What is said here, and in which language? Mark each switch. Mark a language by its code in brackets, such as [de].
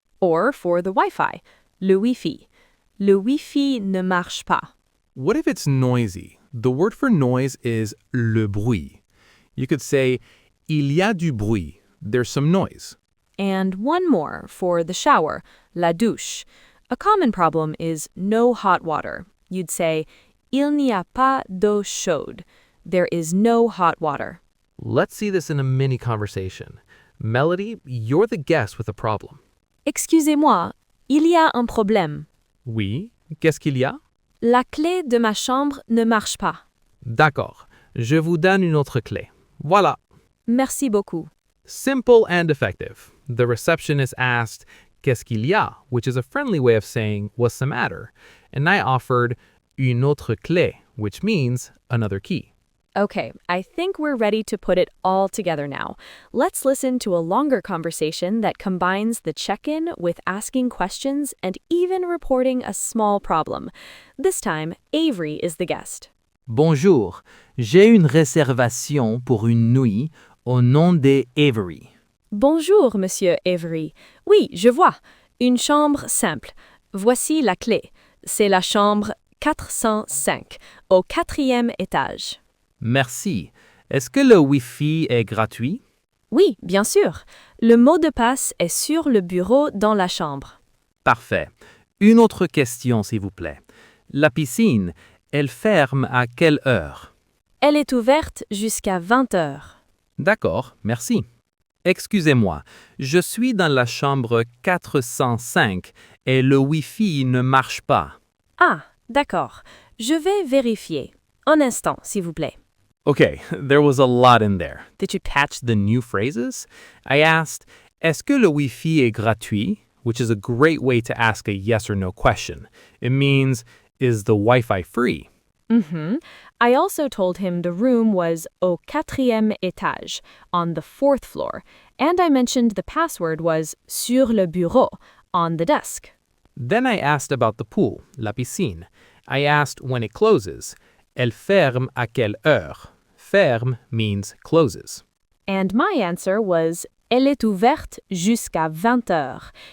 [en] Or for the Wi-Fi, [fr] le Wi-Fi. Le Wi-Fi ne marche pas. [en] What if it's noisy? The word for noise is le bruit. You could say, [fr] il y a du bruit. [en] There's some noise. And one more for the shower, la douche. A common problem is no hot water. You'd say, [fr] il n'y a pas d'eau chaude. [en] There is no hot water. Let's see this in a mini conversation. Melody, you're the guest with a problem. [fr] Excusez-moi, il y a un problème. Oui, qu'est-ce qu'il y a? La clé de ma chambre ne marche pas. D'accord, je vous donne une autre clé. Voilà. Merci beaucoup. [en] Simple and effective. The receptionist asked, [fr] qu'est-ce qu'il y a? [en] Which is a friendly way of saying, what's the matter? And I offered [fr] une autre clé, [en] which means another key. Okay, I think we're ready to put it all together now. Let's listen to a longer conversation that combines the check-in with asking questions and even reporting a small problem. This time, Avery is the guest. [fr] Bonjour, j'ai une réservation pour une nuit au nom de Avery. Bonjour, monsieur Avery. Oui, je vois. Une chambre simple. Voici la clé. C'est la chambre 405, au 4e étage. Merci. Est-ce que le Wi-Fi est gratuit? Oui, bien sûr. Le mot de passe est sur le bureau dans la chambre. Parfait. Une autre question, s'il vous plaît. La piscine, elle ferme à quelle heure? Elle est ouverte jusqu'à 20 heures. D'accord, merci. Excusez-moi, je suis dans la chambre 405 et le Wi-Fi ne marche pas. Ah, d'accord. Je vais vérifier. Un instant, s'il vous plaît. [en] Okay, there was a lot in there. Did you catch the new phrases? I asked, [fr] est-ce que le Wi-Fi est gratuit? [en] Which is a great way to ask a yes or no question. It means, is the Wi-Fi free? I also told him the room was [fr] au 4e étage, [en] on the 4th floor, and I mentioned the password was [fr] sur le bureau, [en] on the desk. Then I asked about the pool, la piscine. I asked when it closes. [fr] Elle ferme à quelle heure? [en] Ferme means closes. And my answer was [fr] elle est ouverte jusqu'à 20 heures.